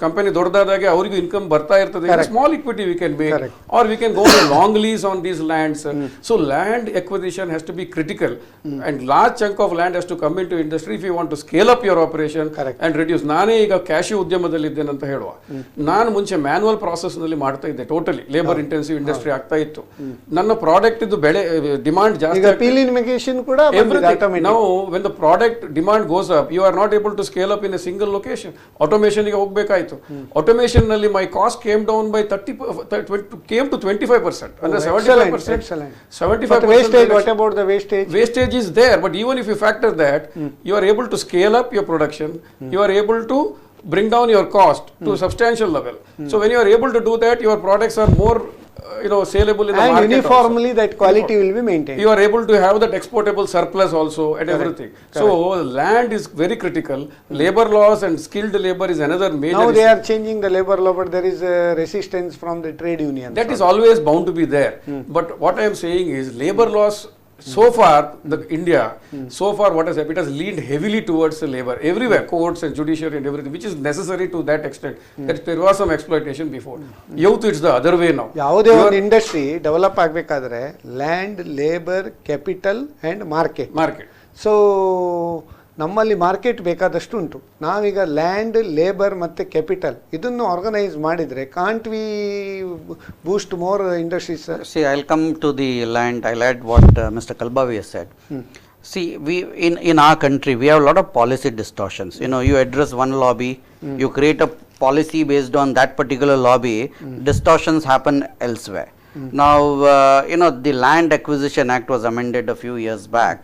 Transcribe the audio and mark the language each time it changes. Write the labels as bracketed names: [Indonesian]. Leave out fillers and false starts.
[Kannada] Company ದೊಡ್ಡದಾದಾಗೆ ಅವರಿಗೂ income ಬರ್ತಾ ಇರ್ತದೆ. [English] Small equity we can make. Correct. Or we can go to long lease on these lands. So land acquisition has to be critical, and large chunk of land has to come into industry if you want to scale up your operation. Correct. And reduce. [Kannada] ನಾನೇ ಈಗ cashew ಉದ್ಯಮದಲ್ಲಿ ಇದ್ದೇನೆ ಅಂತ ಹೇಳುವ, ನಾನು ಮುಂಚೆ manual process ನಲ್ಲಿ ಮಾಡ್ತಾ ಇದ್ದೆ. ಟೋಟಲಿ ಲೇಬರ್ ಇಂಟೆನ್ಸಿವ್ ಇಂಡಸ್ಟ್ರಿ ಆಗ್ತಾ ಇತ್ತು. ನನ್ನ ಪ್ರಾಡಕ್ಟ್ ಇದು ಬೆಳೆ ಡಿಮಾಂಡ್ ಜಾಸ್ತಿ. [English] Everything. Now, when the product demand goes up, you are not able to scale up in a single location. [Kannada] Automation ಗೆ ಹೋಗಬೇಕಾಯಿತು. [English] Automation ನಲ್ಲಿ my cost came down by 25%, ಅಂದ್ರೆ 75%. 75%. Wastage, what about the wastage? Wastage is there, but even if you factor that, you are able to scale up your production. You are able to bring down your cost to a substantial level. So when you are able to do that, your products are more saleable in the And market uniformly also. that quality will be maintained. You are able to have that exportable surplus also and everything. So land is very critical. Labor laws and skilled labor is another major Now they issue. are changing the labor law, but there is resistance from the trade unions. That is always bound to be there. But what I am saying is labor laws, so far India, so far what has happened, it has leaned heavily towards the labor everywhere, courts and judiciary and everything, which is necessary to that extent. That there was some exploitation before. Youth, it's the other way now. [Kannada] ಯಾವುದೇ ಒಂದು industry develop ಆಗಬೇಕಾದ್ರೆ land, labour, capital and market. So ನಮ್ಮಲ್ಲಿ market ಬೇಕಾದಷ್ಟು ಉಂಟು. ನಾವೀಗ land, labour ಮತ್ತು capital ಇದನ್ನು organise ಮಾಡಿದರೆ [English] Can't we boost more industries? See, I'll come to the land. I'll add what Mr. Kalbavi has said. See, we in our country, we have a lot of policy distortions. You address one lobby, you create a policy based on that particular lobby, distortions happen elsewhere. Now, the Land Acquisition Act was amended a few years back.